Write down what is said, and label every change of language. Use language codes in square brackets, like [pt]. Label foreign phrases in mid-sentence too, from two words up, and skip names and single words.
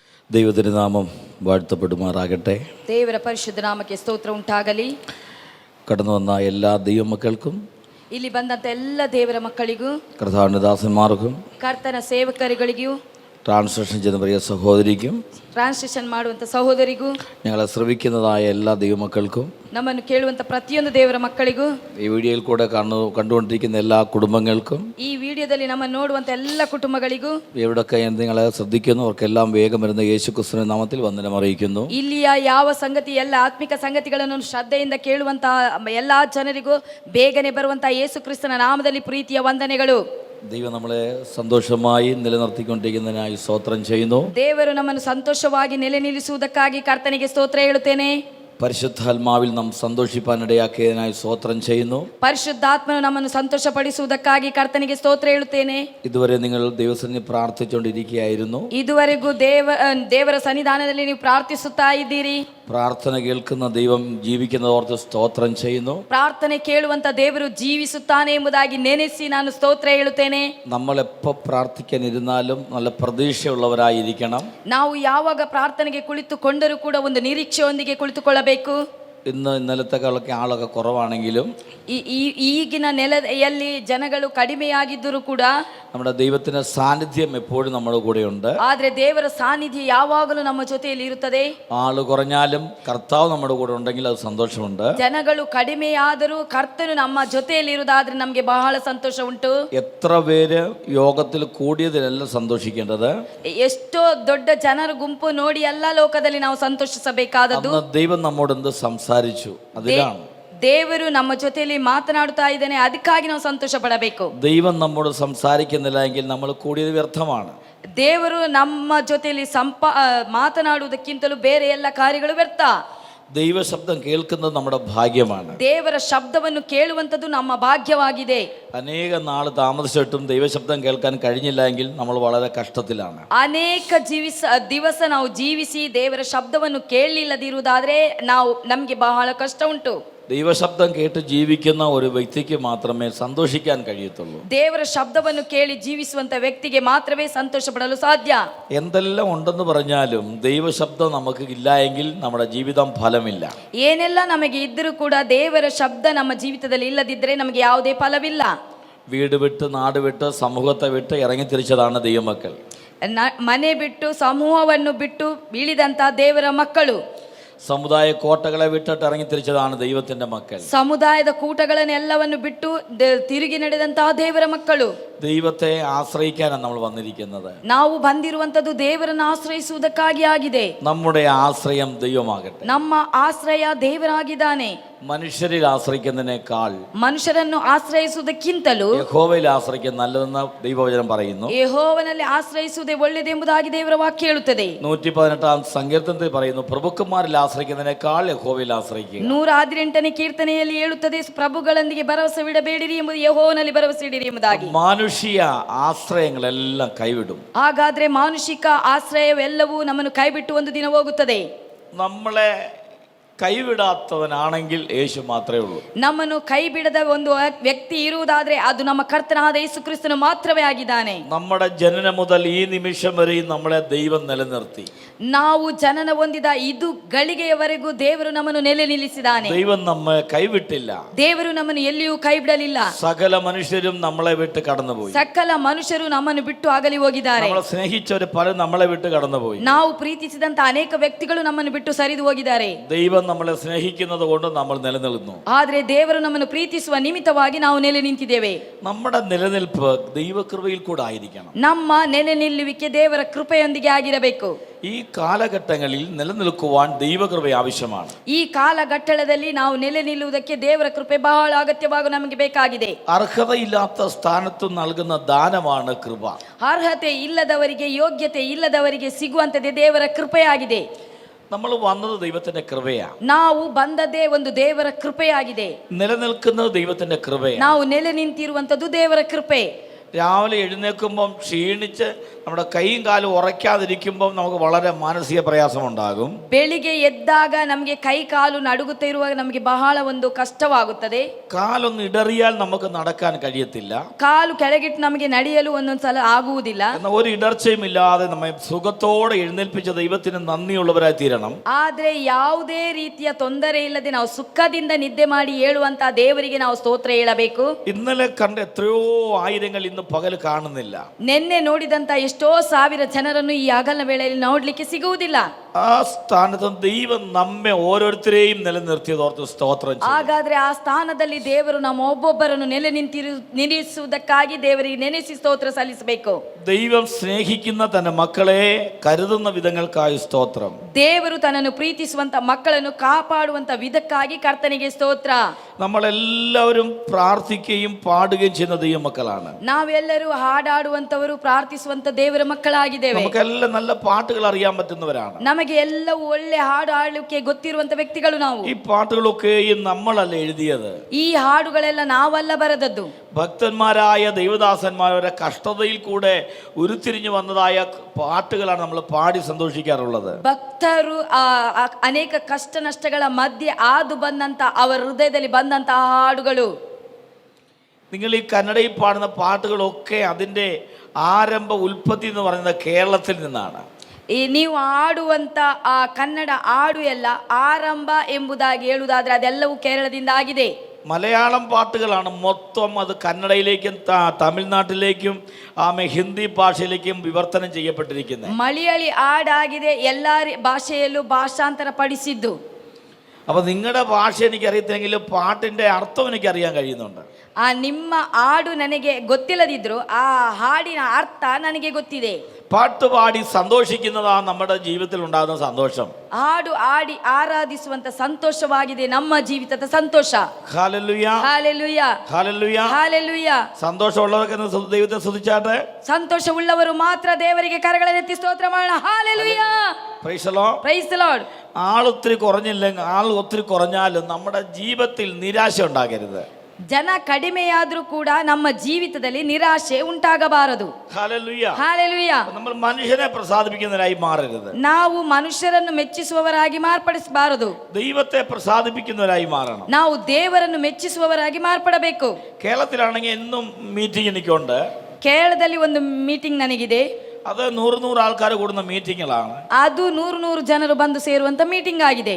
[ml] ദൈവതിരുനാമം വാഴ്ത്തപ്പെടുമാറാകട്ടെ. [kn] ದೇವರ ಪರಿಶುದ್ಧ ನಾಮಕ್ಕೆ ಸ್ತೋತ್ರ ಉಂಟಾಗಲಿ. [ml] കടന്നു വന്ന എല്ലാ ദൈവമക്കൾക്കും [kn] ಇಲ್ಲಿ ಬಂದಂತ ಎಲ್ಲ ದೇವರ ಮಕ್ಕಳಿಗೂ [ml] കർത്താവിൻ്റെ ദാസന്മാർക്കും [kn] ಕರ್ತನ ಸೇವಕರುಗಳಿಗೂ [ml] ട്രാൻസ്ലേഷൻ ചെയ്യുന്ന പ്രിയ സഹോദരിക്കും [kn] ಟ್ರಾನ್ಸ್ಲೇಷನ್ ಮಾಡುವಂತ ಸಹೋದರಿಗೂ [ml] ഞങ്ങളെ ശ്രവിക്കുന്നതായ എല്ലാ ദൈവമക്കൾക്കും [kn] ನಮ್ಮನ್ನು ಕೇಳುವಂತ ಪ್ರತಿಯೊಂದು ದೇವರ ಮಕ್ಕಳಿಗೂ [ml] ഈ വീഡിയോയിൽ കൂടെ കണ്ടുകൊണ്ടിരിക്കുന്ന എല്ലാ കുടുംബങ്ങൾക്കും [kn] ಈ ವಿಡಿಯೋದಲ್ಲಿ ನಮ್ಮನ್ನು ನೋಡುವಂತ ಎಲ್ಲ കുടുംബಗಳಿಗೂ [ml] എവിടൊക്കെ നിങ്ങളെ ശ്രദ്ധിക്കുന്നു അവർക്കെല്ലാം വേഗം വരുന്ന യേശുക്രിസ്തുവിന്റെ നാമത്തിൽ വന്ദനം അറിയിക്കുന്നു. [kn] ಇಲ್ಲಿಯ ಯಾವ ಸಂಗತಿ ಎಲ್ಲ ಆತ್ಮಿಕ ಸಂಗತಿಗಳನ್ನು ಶ್ರದ್ಧೆಯಿಂದ ಕೇಳುವಂತ ಎಲ್ಲಾ ಜನರಿಗೂ ಬೇಗನೆ ಬರುವಂತ ಯೇಸು ಕ್ರಿಸ್ತನ ನಾಮದಲ್ಲಿ ಪ್ರೀತಿಯ ವಂದನೆಗಳು. [ml] ദൈവം നമ്മളെ സന്തോഷമായി നിലനിർത്തിക്കൊണ്ടിരിക്കുന്നതിനായി സ്തോത്രം ചെയ്യുന്നു. [kn] ದೇವರು ನಮ್ಮನ್ನು ಸಂತೋಷವಾಗಿ ನೆಲೆ ನಿಲ್ಲಿಸುವುದಕ್ಕಾಗಿ ಕರ್ತನಿಗೆ ಸ್ತೋತ್ರ ಹೇಳುತ್ತೇನೆ. [ml] പരിശുദ്ധാത്മാവിൽ നാം സന്തോഷിപ്പാനിടയാക്കിയതിനായി സ്തോത്രം ചെയ്യുന്നു. [kn] ಪರಿಶುದ್ಧಾತ್ಮನು ನಮ್ಮನ್ನು ಸಂತೋಷಪಡಿಸುವುದಕ್ಕಾಗಿ ಕರ್ತನಿಗೆ ಸ್ತೋತ್ರ ಹೇಳುತ್ತೇನೆ. [ml] ഇതുവരെ നിങ്ങൾ ദൈവസന്നിധിയിൽ പ്രാർത്ഥിച്ചുകൊണ്ടിരിക്കുകയായിരുന്നു. [kn] ಇದುವರೆಗೂ ದೇವರ ಸನ್ನಿಧಾನದಲ್ಲಿ ನೀವು ಪ್ರಾರ್ಥಿಸುತ್ತಾ ಇದ್ದೀರಿ. [ml] പ്രാർത്ഥന കേൾക്കുന്ന ദൈവം ജീവിക്കുന്നതോർത്ത് സ്തോത്രം ചെയ്യുന്നു. [kn] ಪ್ರಾರ್ಥನೆ ಕೇಳುವಂತ ದೇವರು ಜೀವಿಸುತ್ತಾನೆ ಎಂಬುದಾಗಿ ನೆನೆಸಿ ನಾನು ಸ್ತೋತ್ರ ಹೇಳುತ್ತೇನೆ. [ml] നമ്മൾ എപ്പോൾ പ്രാർത്ഥിക്കാൻ ഇരുന്നാലും നല്ല പ്രതീക്ഷയുള്ളവരായിരിക്കണം. [kn] ನಾವು ಯಾವಾಗ ಪ್ರಾರ್ಥನೆಗೆ ಕುಳಿತುಕೊಂಡರೂ ಕೂಡ ಒಂದು ನಿರೀಕ್ಷೆಯೊಂದಿಗೆ ಕುಳಿತುಕೊಳ್ಳಬೇಕು. [ml] ഇന്നലത്തെക്കാളൊക്കെ ആളൊക്കെ കുറവാണെങ്കിലും [kn] ಈಗಿನ ನೆಲೆಯಲ್ಲಿ ಜನಗಳು ಕಡಿಮೆಯಾಗಿದ್ದರೂ ಕೂಡ [ml] നമ്മുടെ ദൈവത്തിന്റെ സാന്നിധ്യം എപ്പോഴും നമ്മുടെ കൂടെയുണ്ട്. [kn] ಆದ್ರೆ ದೇವರ ಸಾನ್ನಿಧ್ಯ ಯಾವಾಗಲೂ ನಮ್ಮ ಜೊತೆಯಲ್ಲಿ ಇರುತ್ತದೆ. [ml] ആള് കുറഞ്ഞാലും കർത്താവ് നമ്മുടെ കൂടെ ഉണ്ടെങ്കിൽ അത് സന്തോഷമുണ്ട്. [kn] ಜನಗಳು ಕಡಿಮೆಯಾದರೂ ಕರ್ತನು ನಮ್ಮ ಜೊತೆಯಲ್ಲಿ ಇರುವುದಾದ್ರೆ ನಮಗೆ ಬಹಳ ಸಂತೋಷ ಉಂಟು. [ml] എത്ര പേര് യോഗത്തിൽ കൂടിയതിലെല്ലാം സന്തോഷിക്കേണ്ടത്. [kn] ಎಷ್ಟೋ ದೊಡ್ಡ ಜನರ ಗುಂಪು ನೋಡಿ ಎಲ್ಲ ಲೋಕದಲ್ಲಿ ನಾವು ಸಂತೋಷಿಸಬೇಕಾದದ್ದು [ml] ദൈവം നമ്മോട് എന്ത് സംസാരിച്ചു അതിലാണ്. [kn] ದೇವರು ನಮ್ಮ ಜೊತೆಯಲ್ಲಿ ಮಾತನಾಡುತ್ತಾ ಇದ್ದಾನೆ, ಅದಕ್ಕಾಗಿ ನಾವು ಸಂತೋಷ ಪಡಬೇಕು. [ml] ദൈവം നമ്മോട് സംസാരിക്കുന്നില്ല എങ്കിൽ നമ്മൾ കൂടിയത് വ്യർത്ഥമാണ്. [kn] ದೇವರು ನಮ್ಮ ಜೊತೆಯಲ್ಲಿ ಮಾತನಾಡುವುದಕ್ಕಿಂತಲೂ ಬೇರೆ ಎಲ್ಲ ಕಾರ್ಯಗಳು ವ್ಯರ್ಥ. [ml] ദൈവശബ്ദം കേൾക്കുന്നത് നമ്മുടെ ഭാഗ്യമാണ്. [kn] ದೇವರ ಶಬ್ದವನ್ನು ಕೇಳುವಂಥದ್ದು ನಮ್ಮ ಭಾಗ್ಯವಾಗಿದೆ. [ml] അനേക നാൾ താമസിച്ചിട്ടും ദൈവശബ്ദം കേൾക്കാൻ കഴിഞ്ഞില്ല എങ്കിൽ നമ്മൾ വളരെ കഷ്ടത്തിലാണ്. [kn] ಅನೇಕ ದಿವಸ ನಾವು ಜೀವಿಸಿ ದೇವರ ಶಬ್ದವನ್ನು ಕೇಳಲಿಲ್ಲದಿರುವುದಾದ್ರೆ ನಮಗೆ ಬಹಳ ಕಷ್ಟ ಉಂಟು. [ml] ദൈവശബ്ദം കേട്ട് ജീവിക്കുന്ന ഒരു വ്യക്തിക്ക് മാത്രമേ സന്തോഷിക്കാൻ കഴിയത്തുള്ളൂ. [kn] ದೇವರ ಶಬ್ದವನ್ನು ಕೇಳಿ ಜೀವಿಸುವಂತ ವ್ಯಕ್ತಿಗೆ ಮಾತ್ರವೇ ಸಂತೋಷ ಪಡಲು ಸಾಧ್ಯ. [ml] എന്തെല്ലാം ഉണ്ടെന്ന് പറഞ്ഞാലും ദൈവശബ്ദം നമുക്ക് ഇല്ല എങ്കിൽ നമ്മുടെ ജീവിതം ഫലമില്ല. [kn] ಏನೆಲ್ಲ ನಮಗೆ ಇದ್ದರೂ ಕೂಡ ದೇವರ ಶಬ್ದ ನಮ್ಮ ಜೀವಿತದಲ್ಲಿ ಇಲ್ಲದಿದ್ದರೆ ನಮಗೆ ಯಾವುದೇ ಫಲವಿಲ್ಲ. [ml] വീട് വിട്ട് നാട് വിട്ട് സമൂഹത്തെ വിട്ട് ഇറങ്ങി തിരിച്ചതാണ് ദൈവമക്കൾ. [kn] ಮನೆ ಬಿಟ್ಟು ಸಮೂಹವನ್ನು ಬಿಟ್ಟು ಬೀಳಿದಂತ ದೇವರ ಮಕ್ಕಳು, [ml] സമുദായ കോട്ടകളെ വിട്ടിട്ട് ഇറങ്ങി തിരിച്ചതാണ് ദൈവത്തിന്റെ മക്കൾ. [kn] ಸಮುದಾಯದ ಕೂಟಗಳನ್ನೆಲ್ಲವನ್ನು ಬಿಟ್ಟು ತಿರುಗಿ ನಡೆದಂತಹ ದೇವರ ಮಕ್ಕಳು. [ml] ദൈവത്തെ ആശ്രയിക്കാനാണ് നമ്മൾ വന്നിരിക്കുന്നത്. [kn] ನಾವು ಬಂದಿರುವಂತದ್ದು ದೇವರನ್ನು ಆಶ್ರಯಿಸುವುದಕ್ಕಾಗಿ ಆಗಿದೆ. [ml] നമ്മുടെ ആശ്രയം ദൈവമാകട്ടെ. [kn] ನಮ್ಮ ಆಶ್ರಯ ದೇವರಾಗಿದ್ದಾನೆ. [ml] മനുഷ്യരിൽ ആശ്രയിക്കുന്നതിനേക്കാൾ [kn] ಮನುಷ್ಯರನ್ನು ಆಶ್ರಯಿಸುವುದಕ್ಕಿಂತಲೂ [ml] യഹോവയിൽ ആശ്രയിക്കാൻ നല്ലതെന്ന് ദൈവവചനം പറയുന്നു. [kn] ಯೆಹೋವನಲ್ಲಿ ಆಶ್ರಯಿಸುವುದೇ ಒಳ್ಳೆಯದೆಂಬುದಾಗಿ ದೇವರ ವಾಕ್ಯ ಹೇಳುತ್ತದೆ. [ml] 118 സങ്കീർത്തനത്തിൽ പറയുന്നു, പ്രഭുക്കന്മാരിൽ ആശ്രയിക്കുന്നതിനേക്കാൾ യഹോവയിൽ ആശ്രയിക്കുക. [kn] 118ನೇ ಕೀರ್ತನೆಯಲ್ಲಿ ಹೇಳುತ್ತದೆ, ಪ್ರಭುಗಳೊಂದಿಗೆ ಭರವಸವಿಡಬೇಡಿರಿ ಎಂಬುದು ಯೆಹೋವನಲ್ಲಿ ಭರವಸೆ ಇಡಿರಿ ಎಂಬುದಾಗಿ. [ml] മാനുഷിക ആശ്രയങ്ങളെല്ലാം കൈവിടും. [kn] ಹಾಗಾದ್ರೆ ಮಾನುಷಿಕ ಆಶ್ರಯವೆಲ್ಲವೂ ನಮ್ಮನ್ನು ಕೈಬಿಟ್ಟು ಒಂದು ದಿನ ಹೋಗುತ್ತದೆ. [ml] നമ്മളെ കൈവിടാത്തവനാണെങ്കിൽ യേശു മാത്രമേ ഉള്ളൂ. [kn] ನಮ್ಮನ್ನು ಕೈ ಬಿಡದ ಒಂದು ವ್ಯಕ್ತಿ ಇರುವುದಾದ್ರೆ ಅದು ನಮ್ಮ ಕರ್ತನಾದ ಯೇಸು ಕ್ರಿಸ್ತನು ಮಾತ್ರವೇ ಆಗಿದ್ದಾನೆ. [ml] നമ്മുടെ ജനനം മുതൽ ഈ നിമിഷം വരെയും നമ്മളെ ദൈവം നിലനിർത്തി. [kn] ನಾವು ಜನನ ಹೊಂದಿದ ಇದು ಗಳಿಗೆಯವರೆಗೂ ದೇವರು ನಮ್ಮನ್ನು ನೆಲೆ ನಿಲ್ಲಿಸಿದ್ದಾನೆ. [ml] ദൈവം നമ്മെ കൈവിട്ടില്ല. [kn] ದೇವರು ನಮ್ಮನ್ನು ಎಲ್ಲಿಯೂ ಕೈ ಬಿಡಲಿಲ್ಲ. [ml] സകല മനുഷ്യരും നമ്മളെ വിട്ട് കടന്നുപോയി. [kn] ಸಕಲ ಮನುಷ್ಯರು ನಮ್ಮನ್ನು ಬಿಟ್ಟು ಅಗಲಿ ಹೋಗಿದ್ದಾರೆ. [ml] നമ്മളെ സ്നേഹിച്ചവര് പലരും നമ്മളെ വിട്ട് കടന്നുപോയി. [kn] ನಾವು ಪ್ರೀತಿಸಿದಂತ ಅನೇಕ ವ್ಯಕ್ತಿಗಳು ನಮ್ಮನ್ನು ಬಿಟ್ಟು ಸರಿದು ಹೋಗಿದ್ದಾರೆ. [ml] ദൈവം നമ്മളെ സ്നേഹിക്കുന്നത് കൊണ്ട് നമ്മൾ നിലനിൽക്കുന്നു. [kn] ಆದ್ರೆ ದೇವರು ನಮ್ಮನ್ನು ಪ್ರೀತಿಸುವ ನಿಮಿತ್ತವಾಗಿ ನಾವು ನೆಲೆ ನಿಂತಿದ್ದೇವೆ. [ml] നമ്മുടെ നിലനിൽപ്പ് ദൈവകൃപയിൽ കൂടെ ആയിരിക്കണം. [kn] ನಮ್ಮ ನೆಲೆ ನಿಲ್ಲುವಿಕೆ ದೇವರ ಕೃಪೆಯೊಂದಿಗೆ ಆಗಿರಬೇಕು. [ml] ഈ കാലഘട്ടങ്ങളിൽ നിലനിൽക്കുവാൻ ദൈവകൃപ ആവശ്യമാണ്. [kn] ಈ ಕಾಲಘಟ್ಟದಲ್ಲಿ ನಾವು ನೆಲೆ ನಿಲ್ಲುವುದಕ್ಕೆ ದೇವರ ಕೃಪೆ ಬಹಳ ಅಗತ್ಯವಾಗಿ ನಮಗೆ ಬೇಕಾಗಿದೆ. [ml] അർഹതയില്ലാത്ത സ്ഥാനത്ത് നൽകുന്ന ദാനമാണ് കൃപ. [kn] ಅರ್ಹತೆ ಇಲ್ಲದವರಿಗೆ, ಯೋಗ್ಯತೆ ಇಲ್ಲದವರಿಗೆ ಸಿಗುವಂತದೇ ದೇವರ ಕೃಪೆಯಾಗಿದೆ. [ml] നമ്മൾ വന്നത് ദൈവത്തിന്റെ കൃപയാണ്. [kn] ನಾವು ಬಂದದ್ದೇ ಒಂದು ದೇವರ ಕೃಪೆಯಾಗಿದೆ. [ml] നിലനിൽക്കുന്നത് ദൈവത്തിന്റെ കൃപയാണ്. [kn] ನಾವು ನೆಲೆ ನಿಂತಿರುವಂತದ್ದು ದೇವರ ಕೃಪೆ. [ml] രാവിലെ എഴുന്നേൽക്കുമ്പം ക്ഷീണിച്ച് നമ്മുടെ കൈയും കാലും ഉറയ്ക്കാതിരിക്കുമ്പം നമുക്ക് വളരെ മാനസിക പ്രയാസമുണ്ടാകും. [kn] ಬೆಳಿಗ್ಗೆ ಎದ್ದಾಗ ನಮಗೆ ಕೈ ಕಾಲು ನಡುಗುತ್ತಾ ಇರುವಾಗ ನಮಗೆ ಬಹಳ ಒಂದು ಕಷ್ಟವಾಗುತ್ತದೆ. [ml] കാലൊന്ന് ഇടറിയാൽ നമുക്ക് നടക്കാൻ കഴിയത്തില്ല. [kn] ಕಾಲು ಕೆಳಗಿಟ್ಟು ನಮಗೆ ನಡೆಯಲು ಒಂದೊಂದ್ಸಲ ಆಗುವುದಿಲ್ಲ. [ml] എന്നാൽ ഒരു ഇടർച്ചയും ഇല്ലാതെ നമ്മെ സുഖത്തോടെ എഴുന്നേൽപ്പിച്ച ദൈവത്തിന് നന്ദിയുള്ളവരായി തീരണം. [kn] ಆದ್ರೆ ಯಾವುದೇ ರೀತಿಯ ತೊಂದರೆ ಇಲ್ಲದೆ ನಾವು ಸುಖದಿಂದ ನಿದ್ದೆ ಮಾಡಿ ಹೇಳುವಂತ ದೇವರಿಗೆ ನಾವು ಸ್ತೋತ್ರ ಹೇಳಬೇಕು. [ml] ഇന്നലെ കണ്ട എത്രയോ ആയിരങ്ങൾ ഇന്ന് പകൽ കാണുന്നില്ല. [kn] ನಿನ್ನೆ ನೋಡಿದಂತ ಎಷ್ಟೋ ಸಾವಿರ ಜನರನ್ನು ಈ ಹಗಲಿನ ವೇಳೆಯಲ್ಲಿ ನೋಡ್ಲಿಕ್ಕೆ ಸಿಗುವುದಿಲ್ಲ. [ml] ആ സ്ഥാനത്ത് ദൈവം നമ്മെ ഓരോരുത്തരെയും നിലനിർത്തിയതോർത്ത് സ്തോത്രം ചെയ്യും. [kn] ಹಾಗಾದ್ರೆ ಆ ಸ್ಥಾನದಲ್ಲಿ ದೇವರು ನಮ್ಮ ಒಬ್ಬೊಬ್ಬರನ್ನು ನಿಲ್ಲಿಸುವುದಕ್ಕಾಗಿ ದೇವರಿಗೆ ನೆನೆಸಿ ಸ್ತೋತ್ರ ಸಲ್ಲಿಸಬೇಕು. [ml] ദൈവം സ്നേഹിക്കുന്ന തന്റെ മക്കളെ കരുതുന്ന വിധങ്ങൾക്കായി സ്തോത്രം. [kn] ದೇವರು ತನ್ನನ್ನು ಪ್ರೀತಿಸುವಂತ ಮಕ್ಕಳನ್ನು ಕಾಪಾಡುವಂತ ವಿಧಕ್ಕಾಗಿ ಕರ್ತನಿಗೆ ಸ್ತೋತ್ರ. [ml] നമ്മളെല്ലാവരും പ്രാർത്ഥിക്കുകയും പാടുകയും ചെയ്യുന്ന ദൈവമക്കളാണ്. [kn] ನಾವೆಲ್ಲರೂ ಹಾಡಾಡುವಂತವರು, ಪ್ರಾರ್ಥಿಸುವಂತ ದೇವರ ಮಕ್ಕಳಾಗಿದ್ದೇವೆ. [ml] നമുക്കെല്ലാം നല്ല പാട്ടുകൾ അറിയാൻ പറ്റുന്നവരാണ്. [kn] ನಮಗೆ ಎಲ್ಲವೂ ಒಳ್ಳೆ ಹಾಡು ಹಾಡಲಿಕ್ಕೆ ಗೊತ್ತಿರುವಂತ ವ್ಯಕ್ತಿಗಳು ನಾವು. [ml] ഈ പാട്ടുകളൊക്കെയും നമ്മളല്ല എഴുതിയത്. [kn] ಈ ಹಾಡುಗಳೆಲ್ಲ ನಾವಲ್ಲ ಬರೆದದ್ದು. [ml] ഭക്തന്മാരായ ദൈവദാസന്മാരുടെ കഷ്ടതയിൽ കൂടെ ഉരുത്തിരിഞ്ഞു വന്നതായ പാട്ടുകളാണ് നമ്മൾ പാടി സന്തോഷിക്കാറുള്ളത്. [kn] ಭಕ್ತರು ಅನೇಕ ಕಷ್ಟ ನಷ್ಟಗಳ ಮಧ್ಯೆ ಆದು ಬಂದಂತ ಅವರ ಹೃದಯದಲ್ಲಿ ಬಂದಂತಹ ಹಾಡುಗಳು. [ml] നിങ്ങൾ ഈ കന്നഡയിൽ പാടുന്ന പാട്ടുകളൊക്കെ അതിൻ്റെ ആരംഭ ഉൽപ്പത്തി എന്ന് പറയുന്നത് കേരളത്തിൽ നിന്നാണ്. [kn] ನೀವು ಆಡುವಂತ ಆ ಕನ್ನಡ ಹಾಡು ಎಲ್ಲ ಆರಂಭ ಎಂಬುದಾಗಿ ಹೇಳುವುದಾದ್ರೆ ಅದೆಲ್ಲವೂ ಕೇರಳದಿಂದ ಆಗಿದೆ. [ml] മലയാളം പാട്ടുകളാണ് മൊത്തം അത് കന്നഡയിലേക്കും തമിഴ്നാട്ടിലേക്കും ഹിന്ദി ഭാഷയിലേക്കും വിവർത്തനം ചെയ്യപ്പെട്ടിരിക്കുന്നത്. [kn] ಮಲಯಾಳಿ ಹಾಡಾಗಿದೆ, ಎಲ್ಲ ಭಾಷೆಯಲ್ಲೂ ಭಾಷಾಂತರ ಪಡಿಸಿದ್ದು. [ml] അപ്പൊ നിങ്ങളുടെ ഭാഷ എനിക്കറിയത്തില്ലെങ്കിലും പാട്ടിന്റെ അർത്ഥം എനിക്കറിയാൻ കഴിയുന്നുണ്ട്. [kn] ನಿಮ್ಮ ಹಾಡು ನನಗೆ ಗೊತ್ತಿಲ್ಲದಿದ್ರು ಆ ಹಾಡಿನ ಅರ್ಥ ನನಗೆ ಗೊತ್ತಿದೆ. [ml] പാട്ട് പാടി സന്തോഷിക്കുന്നതാണ് നമ്മുടെ ജീവിതത്തിൽ ഉണ്ടാകുന്ന സന്തോഷം. [kn] ಹಾಡು ಹಾಡಿ ಆರಾಧಿಸುವಂತ ಸಂತೋಷವಾಗಿದೆ ನಮ್ಮ ಜೀವಿತದ ಸಂತೋಷ. [ml] ഹല്ലേലൂയ, [kn] ಹಾಲೆಲೂಯ, [ml] ഹല്ലേലൂയ, [kn] ಹಾಲೆಲೂಯ. [ml] സന്തോഷമുള്ളവർക്ക് ദൈവത്തെ സ്തുതിച്ചാട്ടെ. [kn] ಸಂತೋಷವುಳ್ಳವರು ಮಾತ್ರ ದೇವರಿಗೆ ಕರಗಳನ್ನೆತ್ತಿ ಸ್ತೋತ್ರ ಮಾಡೋಣ. ಹಾಲೆಲೂಯ, [en] praise the Lord, praise the Lord. [ml] ആൾ ഒത്തിരി കുറഞ്ഞാലും നമ്മുടെ ജീവിതത്തിൽ നിരാശ ഉണ്ടാകരുത്. [kn] ಜನ ಕಡಿಮೆಯಾದ್ರೂ ಕೂಡ ನಮ್ಮ ಜೀವಿತದಲ್ಲಿ ನಿರಾಶೆ ಉಂಟಾಗಬಾರದು. [ml] ഹല്ലേലൂയ, [kn] ಹಾಲೆಲೂಯ. [ml] നമ്മൾ മനുഷ്യനെ പ്രസാദിപ്പിക്കുന്നവരായി മാറരുത്. [kn] ನಾವು ಮನುಷ್ಯರನ್ನು ಮೆಚ್ಚಿಸುವವರಾಗಿ ಮಾರ್ಪಡಿಸಬಾರದು. [ml] ദൈവത്തെ പ്രസാദിപ്പിക്കുന്നവരായി മാറണം. [kn] ನಾವು ದೇವರನ್ನು ಮೆಚ್ಚಿಸುವವರಾಗಿ ಮಾರ್ಪಡಬೇಕು. [ml] കേരളത്തിലാണെങ്കിൽ എന്നും മീറ്റിംഗ് എനിക്കുണ്ട്. [kn] ಕೇರಳದಲ್ಲಿ ಒಂದು ಮೀಟಿಂಗ್ ನನಗಿದೆ. [ml] അത് 100 ആൾക്കാർ കൂടുന്ന മീറ്റിങ്ങുകളാണ്. [kn] ಅದು 100 ಜನರು ಬಂದು ಸೇರುವಂತ ಮೀಟಿಂಗ್ ಆಗಿದೆ.